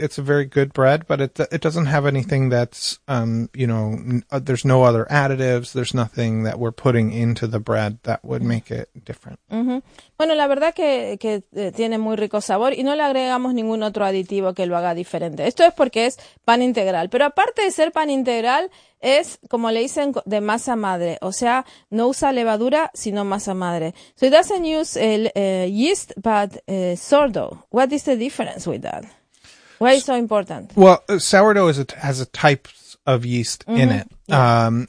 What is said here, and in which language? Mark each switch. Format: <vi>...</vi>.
<en>It's a very good bread, but it doesn't have anything that's there's no other additives. There's nothing that we're putting into the bread that would make it different. Mm-hmm.</en> <es>Bueno, la verdad que tiene muy rico sabor y no le agregamos ningún otro aditivo que lo haga diferente. Esto es porque es pan integral, pero aparte de ser pan integral es como le dicen de masa madre, o sea, no usa levadura sino masa madre.</es> <en>So it doesn't use yeast, but sourdough. What is the difference with that? Why is it so important? Well, sourdough has a type of yeast mm-hmm. in it, yeah.</en>